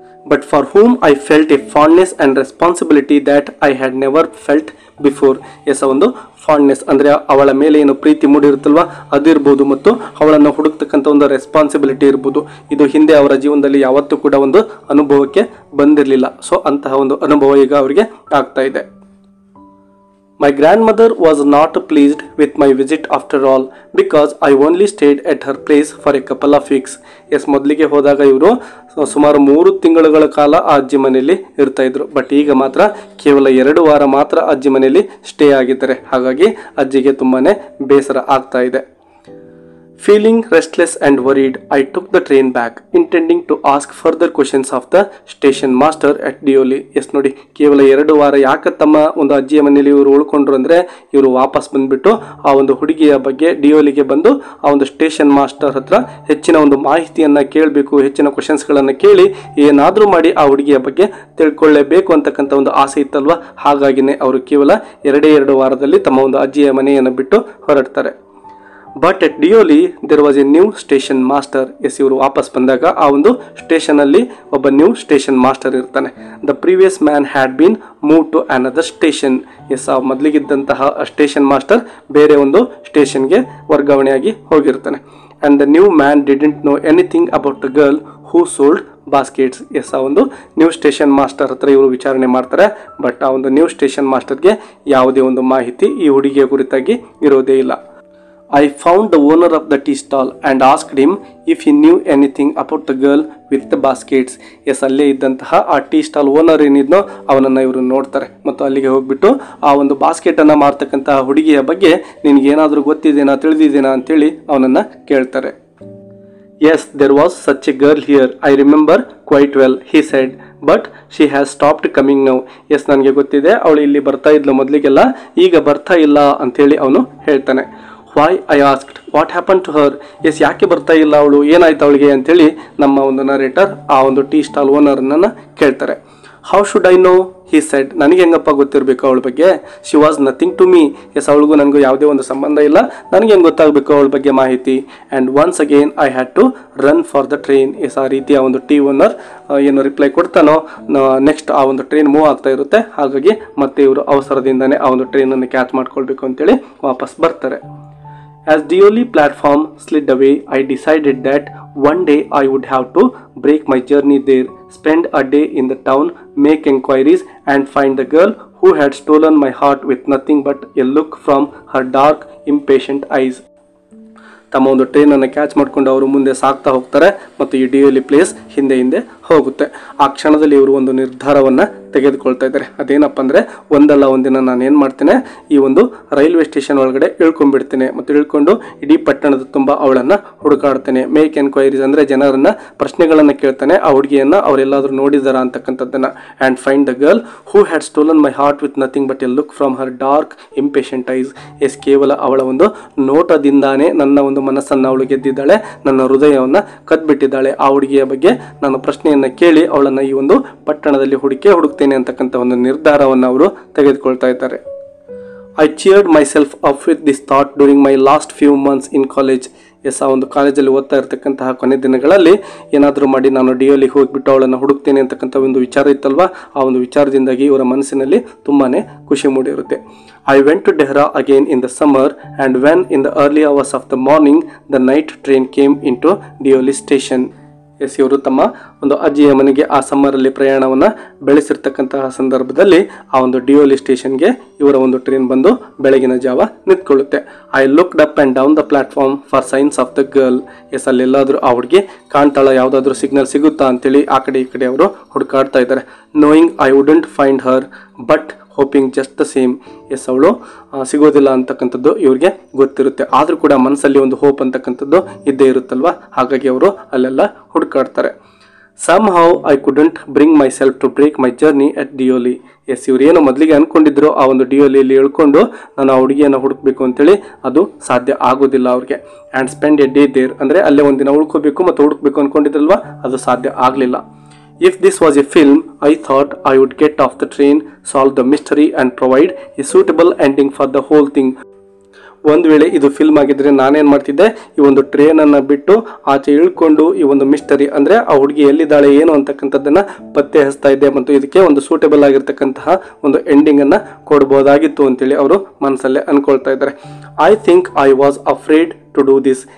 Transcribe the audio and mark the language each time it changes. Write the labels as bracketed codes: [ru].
[en] But for whom I felt a fondness and responsibility that I had never felt before. [kn] S, ಒಂದು ಫಾಂಡ್ನೆಸ್ ಅಂದರೆ ಅವಳ ಮೇಲೆ ಏನು ಪ್ರೀತಿ ಮೂಡಿರುತ್ತಲ್ವ ಅದಿರ್ಬೋದು, ಮತ್ತು ಅವಳನ್ನು ಹುಡುಕ್ತಕ್ಕಂಥ ಒಂದು ರೆಸ್ಪಾನ್ಸಿಬಿಲಿಟಿ ಇರ್ಬೋದು. ಇದು ಹಿಂದೆ ಅವರ ಜೀವನದಲ್ಲಿ ಯಾವತ್ತೂ ಕೂಡ ಒಂದು ಅನುಭವಕ್ಕೆ ಬಂದಿರಲಿಲ್ಲ. ಸೊ ಅಂತಹ ಒಂದು ಅನುಭವ ಈಗ ಅವರಿಗೆ ಆಗ್ತಾ ಇದೆ. [en] My grandmother was not pleased with my visit after all because I only stayed at her place for a couple of weeks. [kn] S, ಮೊದಲಿಗೆ ಹೋದಾಗ ಇವರು ಸುಮಾರು 3 ತಿಂಗಳುಗಳ ಕಾಲ ಆ ಅಜ್ಜಿ ಮನೆಯಲ್ಲಿ ಇರ್ತಾ ಇದ್ರು. ಬಟ್ ಈಗ ಮಾತ್ರ ಕೇವಲ 2 ವಾರ ಮಾತ್ರ ಅಜ್ಜಿ ಮನೆಯಲ್ಲಿ ಸ್ಟೇ ಆಗಿದ್ದಾರೆ. ಹಾಗಾಗಿ ಅಜ್ಜಿಗೆ ತುಂಬಾನೇ ಬೇಸರ ಆಗ್ತಾ ಇದೆ. [en] Feeling restless and worried, I took the train back, intending to ask further questions of the station master at Deoli. [kn] S ನೋಡಿ, ಕೇವಲ 2 ವಾರ ಯಾಕೆ ತಮ್ಮ ಒಂದು ಅಜ್ಜಿಯ ಮನೆಯಲ್ಲಿ ಇವರು ಉಳ್ಕೊಂಡ್ರು ಅಂದರೆ, ಇವರು ವಾಪಸ್ ಬಂದುಬಿಟ್ಟು ಆ ಒಂದು ಹುಡುಗಿಯ ಬಗ್ಗೆ ಡಿಯೋಲಿಗೆ ಬಂದು ಆ ಒಂದು ಸ್ಟೇಷನ್ ಮಾಸ್ಟರ್ ಹತ್ರ ಹೆಚ್ಚಿನ ಒಂದು ಮಾಹಿತಿಯನ್ನು ಕೇಳಬೇಕು, ಹೆಚ್ಚಿನ ಕ್ವಶನ್ಸ್ಗಳನ್ನು ಕೇಳಿ ಏನಾದರೂ ಮಾಡಿ ಆ ಹುಡುಗಿಯ ಬಗ್ಗೆ ತಿಳ್ಕೊಳ್ಳೇಬೇಕು ಅಂತಕ್ಕಂಥ ಒಂದು ಆಸೆ ಇತ್ತಲ್ವ. ಹಾಗಾಗಿನೇ ಅವರು ಕೇವಲ 2 ವಾರದಲ್ಲಿ ತಮ್ಮ ಒಂದು ಅಜ್ಜಿಯ ಮನೆಯನ್ನು ಬಿಟ್ಟು ಹೊರಡ್ತಾರೆ. [en] But at Deoli there was a new station master. [kn] S, ಇವರು ವಾಪಸ್ ಬಂದಾಗ ಆ ಒಂದು ಸ್ಟೇಷನಲ್ಲಿ ಒಬ್ಬ ನ್ಯೂ ಸ್ಟೇಷನ್ ಮಾಸ್ಟರ್ ಇರ್ತಾನೆ. [en] The previous man had been move to another station. [kn] S, ಆ ಮೊದಲಿಗಿದ್ದಂತಹ ಸ್ಟೇಷನ್ ಮಾಸ್ಟರ್ ಬೇರೆ ಒಂದು ಸ್ಟೇಷನ್ಗೆ ವರ್ಗಾವಣೆಯಾಗಿ ಹೋಗಿರ್ತಾನೆ. [en] And the new man didn't know anything about the girl who sold baskets. [kn] S, ಆ ಒಂದು ನ್ಯೂ ಸ್ಟೇಷನ್ ಮಾಸ್ಟರ್ ಹತ್ರ ಇವರು ವಿಚಾರಣೆ ಮಾಡ್ತಾರೆ. ಬಟ್ ಆ ಒಂದು ನ್ಯೂ ಸ್ಟೇಷನ್ ಮಾಸ್ಟರ್ಗೆ ಯಾವುದೇ ಒಂದು ಮಾಹಿತಿ ಈ ಹುಡುಗಿಯ ಕುರಿತಾಗಿ ಇರೋದೇ ಇಲ್ಲ. [en] I found the owner of the tea stall and asked him if he knew anything about the girl with the baskets. [kn] S, ಅಲ್ಲೇ ಇದ್ದಂತಹ ಆ ಟೀ ಸ್ಟಾಲ್ ಓನರ್ ಏನಿದ್ನೋ ಅವನನ್ನು ಇವರು ನೋಡ್ತಾರೆ ಮತ್ತು ಅಲ್ಲಿಗೆ ಹೋಗ್ಬಿಟ್ಟು ಆ ಒಂದು ಬಾಸ್ಕೆಟನ್ನು ಮಾರ್ತಕ್ಕಂತಹ ಹುಡುಗಿಯ ಬಗ್ಗೆ ನಿನಗೇನಾದರೂ ಗೊತ್ತಿದೇನಾ, ತಿಳಿದಿದ್ದೇನಾ ಅಂತೇಳಿ ಅವನನ್ನು ಕೇಳ್ತಾರೆ. [en] Yes, there was such a girl here. I remember quite well, he said. But she has stopped coming now. [kn] S, ನನಗೆ ಗೊತ್ತಿದೆ, ಅವಳು ಇಲ್ಲಿ ಬರ್ತಾ ಇದ್ಲು ಮೊದಲಿಗೆಲ್ಲ, ಈಗ ಬರ್ತಾ ಇಲ್ಲ ಅಂತೇಳಿ ಅವನು ಹೇಳ್ತಾನೆ. [en] Why, I asked, what happen to her. [kn] S, ಯಾಕೆ ಬರ್ತಾ ಇಲ್ಲ ಅವಳು, ಏನಾಯ್ತು ಅವಳಿಗೆ ಅಂತೇಳಿ ನಮ್ಮ ಒಂದು ನರೇಟರ್ ಆ ಒಂದು ಟೀ ಸ್ಟಾಲ್ ಓನರ್ನನ್ನು ಕೇಳ್ತಾರೆ. [en] How should I know, he said. [kn] ನನಗೆ ಹೆಂಗಪ್ಪ ಗೊತ್ತಿರಬೇಕು ಅವಳ ಬಗ್ಗೆ. [en] She was nothing to me. [kn] S, ಅವಳಿಗೂ ನನಗೂ ಯಾವುದೇ ಒಂದು ಸಂಬಂಧ ಇಲ್ಲ, ನನಗೆ ಹೆಂಗೆ ಗೊತ್ತಾಗಬೇಕು ಅವಳ ಬಗ್ಗೆ ಮಾಹಿತಿ. [en] And once again I had to run for the train. [kn] S, ಆ ರೀತಿಯ ಒಂದು ಟೀ ಓನರ್ ಏನು ರಿಪ್ಲೈ ಕೊಡ್ತಾನೋ, ನೆಕ್ಸ್ಟ್ ಆ ಒಂದು ಟ್ರೈನ್ ಮೂವ್ ಆಗ್ತಾ ಇರುತ್ತೆ. ಹಾಗಾಗಿ ಮತ್ತೆ ಇವರು ಅವಸರದಿಂದನೇ ಆ ಒಂದು ಟ್ರೈನನ್ನು ಕ್ಯಾಚ್ ಮಾಡ್ಕೊಳ್ಬೇಕು ಅಂತೇಳಿ ವಾಪಸ್ ಬರ್ತಾರೆ. [en] As Deoli platform slid away, I decided that one day I would have to break my journey there, spend a day in the town, make enquiries and find the girl who had stolen my heart with nothing but a look from her dark, impatient eyes. [kn] ತಮ್ಮ ಒಂದು ಟ್ರೈನನ್ನು catch ಮಾಡಿಕೊಂಡು ಅವರು ಮುಂದೆ ಸಾಗ್ತಾ ಹೋಗ್ತಾರೆ ಮತ್ತು ಈ ಡಿಯೋಲಿ place ಹಿಂದೆ ಹಿಂದೆ ಹೋಗುತ್ತೆ. ಆ ಕ್ಷಣದಲ್ಲಿ ಇವರು ಒಂದು ನಿರ್ಧಾರವನ್ನು ತೆಗೆದುಕೊಳ್ತಾ ಇದ್ದಾರೆ. ಅದೇನಪ್ಪ ಅಂದರೆ, ಒಂದಲ್ಲ ಒಂದಿನ ನಾನು ಏನು ಮಾಡ್ತೇನೆ, ಈ ಒಂದು ರೈಲ್ವೆ ಸ್ಟೇಷನ್ ಒಳಗಡೆ ಇಳ್ಕೊಂಡ್ಬಿಡ್ತೇನೆ ಮತ್ತು ಇಳ್ಕೊಂಡು ಇಡೀ ಪಟ್ಟಣದ ತುಂಬ ಅವಳನ್ನು ಹುಡುಕಾಡ್ತೇನೆ. [en] make enquiries [kn] ಅಂದರೆ ಜನರನ್ನು ಪ್ರಶ್ನೆಗಳನ್ನು ಕೇಳ್ತಾನೆ, ಆ ಹುಡುಗಿಯನ್ನು ಅವರೆಲ್ಲಾದರೂ ನೋಡಿದಾರ ಅಂತಕ್ಕಂಥದ್ದನ್ನು. [en] And find the girl who had stolen my heart with nothing but a look from her dark impatient eyes. [kn] S, ಕೇವಲ ಅವಳ ಒಂದು ನೋಟದಿಂದಾನೇ ನನ್ನ ಒಂದು ಮನಸ್ಸನ್ನು ಅವಳು ಗೆದ್ದಿದ್ದಾಳೆ, ನನ್ನ ಹೃದಯವನ್ನು ಕದ್ಬಿಟ್ಟಿದ್ದಾಳೆ. ಆ ಹುಡುಗಿಯ ಬಗ್ಗೆ ನಾನು ಪ್ರಶ್ನೆಯನ್ನು ಕೇಳಿ ಅವಳನ್ನು ಈ ಒಂದು ಪಟ್ಟಣದಲ್ಲಿ ಹುಡುಕ್ತೇನೆ ಅಂತಕ್ಕಂಥ ಒಂದು ನಿರ್ಧಾರವನ್ನು ಅವರು ತೆಗೆದುಕೊಳ್ತಾ ಇದ್ದಾರೆ. [en] I cheered myself up with this thought during my last few months in college. [kn] S, ಆ ಒಂದು ಕಾಲೇಜಲ್ಲಿ ಓದ್ತಾ ಇರತಕ್ಕಂತಹ ಕೊನೆ ದಿನಗಳಲ್ಲಿ ಏನಾದರೂ ಮಾಡಿ ನಾನು ಡಿಯೋಲಿಗೆ ಹೋಗಿಬಿಟ್ಟು ಅವಳನ್ನು ಹುಡುಕ್ತೇನೆ ಅಂತಕ್ಕಂಥ ಒಂದು ವಿಚಾರ ಇತ್ತಲ್ವ, ಆ ಒಂದು ವಿಚಾರದಿಂದಾಗಿ ಇವರ ಮನಸ್ಸಿನಲ್ಲಿ ತುಂಬಾ ಖುಷಿ ಮೂಡಿರುತ್ತೆ. [en] I went to Dehra again in the summer, and when in the early hours of the morning the night train came into Deoli station. [kn] S, ಇವರು ತಮ್ಮ ಒಂದು ಅಜ್ಜಿಯ ಮನೆಗೆ ಆ ಸಮ್ಮರಲ್ಲಿ ಪ್ರಯಾಣವನ್ನು ಬೆಳೆಸಿರ್ತಕ್ಕಂತಹ ಸಂದರ್ಭದಲ್ಲಿ ಆ ಒಂದು ಡಿಯೋಲಿ ಸ್ಟೇಷನ್ಗೆ ಇವರ ಒಂದು ಟ್ರೈನ್ ಬಂದು ಬೆಳಗಿನ ಜಾವ ನಿಂತ್ಕೊಳ್ಳುತ್ತೆ. [en] I looked up and down the platform for signs of the girl. [kn] S, ಅಲ್ಲೆಲ್ಲಾದರೂ ಆ ಹುಡುಗಿ ಕಾಣ್ತಾಳ, ಯಾವುದಾದ್ರೂ ಸಿಗ್ನಲ್ ಸಿಗುತ್ತಾ ಅಂತೇಳಿ ಆ ಕಡೆ ಈ ಕಡೆ ಅವರು ಹುಡುಕಾಡ್ತಾ ಇದ್ದಾರೆ. [en] Knowing I wouldn't find her but hoping just the same. [kn] S, ಅವಳು ಸಿಗೋದಿಲ್ಲ ಅಂತಕ್ಕಂಥದ್ದು ಇವ್ರಿಗೆ ಗೊತ್ತಿರುತ್ತೆ, ಆದರೂ ಕೂಡ ಮನಸ್ಸಲ್ಲಿ ಒಂದು ಹೋಪ್ ಅಂತಕ್ಕಂಥದ್ದು ಇದ್ದೇ ಇರುತ್ತಲ್ವ. ಹಾಗಾಗಿ ಅವರು ಅಲ್ಲೆಲ್ಲ ಹುಡುಕಾಡ್ತಾರೆ. [en] Somehow I couldn't bring myself to break my journey at Deoli. [kn] S, ಇವ್ರು ಏನು ಮೊದಲಿಗೆ ಅಂದ್ಕೊಂಡಿದ್ರು ಆ ಒಂದು ಡಿಯೋಲಿಯಲ್ಲಿ ಇಳ್ಕೊಂಡು ನಾನು ಆ ಹುಡುಗಿಯನ್ನು ಹುಡುಕಬೇಕು ಅಂತೇಳಿ, ಅದು ಸಾಧ್ಯ ಆಗೋದಿಲ್ಲ ಅವ್ರಿಗೆ. [en] and spend a day there [kn] ಅಂದರೆ ಅಲ್ಲೇ ಒಂದಿನ ಉಳ್ಕೋಬೇಕು ಮತ್ತು ಹುಡುಕಬೇಕು ಅಂದ್ಕೊಂಡಿದ್ರಲ್ವ, ಅದು ಸಾಧ್ಯ ಆಗಲಿಲ್ಲ. [en] If this was a film, I thought I would get off the train, solve the mystery and provide a suitable ending for the whole thing. [kn] ಒಂದು ವೇಳೆ ಇದು ಫಿಲ್ಮ್ ಆಗಿದ್ರೆ ನಾನೇನು ಮಾಡ್ತಿದ್ದೆ, ಈ ಒಂದು ಟ್ರೈನನ್ನು ಬಿಟ್ಟು ಆಚೆ ಇಳ್ಕೊಂಡು ಈ ಒಂದು ಮಿಸ್ಟರಿ ಅಂದರೆ ಆ ಹುಡುಗಿ ಎಲ್ಲಿದ್ದಾಳೆ ಏನು ಅಂತಕ್ಕಂಥದ್ದನ್ನು ಪತ್ತೆ ಹಚ್ತಾ ಇದ್ದೆ ಮತ್ತು ಇದಕ್ಕೆ ಒಂದು ಸೂಟೇಬಲ್ ಆಗಿರ್ತಕ್ಕಂತಹ ಒಂದು ಎಂಡಿಂಗನ್ನು ಕೊಡ್ಬೋದಾಗಿತ್ತು ಅಂತೇಳಿ ಅವರು ಮನಸ್ಸಲ್ಲೇ ಅಂದ್ಕೊಳ್ತಾ ಇದ್ದಾರೆ. [en] I think I was afraid to do this.